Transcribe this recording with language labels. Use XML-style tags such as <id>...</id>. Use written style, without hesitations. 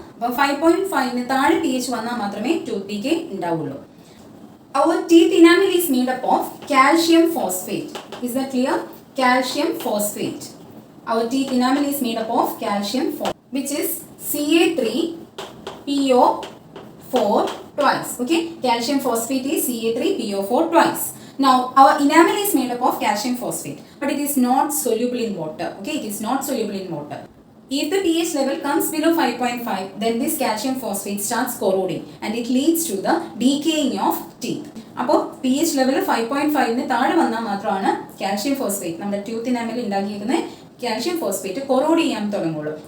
<ml>അപ്പോൾ 5.5 താഴെ pH വന്നാൽ മാത്രമേ tooth decay ഉണ്ടാവുള്ളൂ.</ml> <en>Our teeth enamel is made up of calcium phosphate. Is that clear? Calcium phosphate. Our teeth enamel is made up of calcium phosphate, which is Ca3PO4 twice. Okay, calcium phosphate is Ca3PO4 twice. Now our enamel is made up of calcium phosphate, but it is not soluble in water. Okay, it is not soluble in water. If the pH level comes below 5.5, then this calcium phosphate starts corroding and it leads to the decaying of teeth.</en> <ml>അപ്പോൾ pH level 5.5 താഴെ വന്നാൽ മാത്രമാണ് calcium phosphate നമ്മുടെ tooth enamel ഉണ്ടാക്കിയിരിക്കുന്ന calcium phosphate choroid ചെയ്യാൻ തുടങ്ങുള്ളൂ.</ml>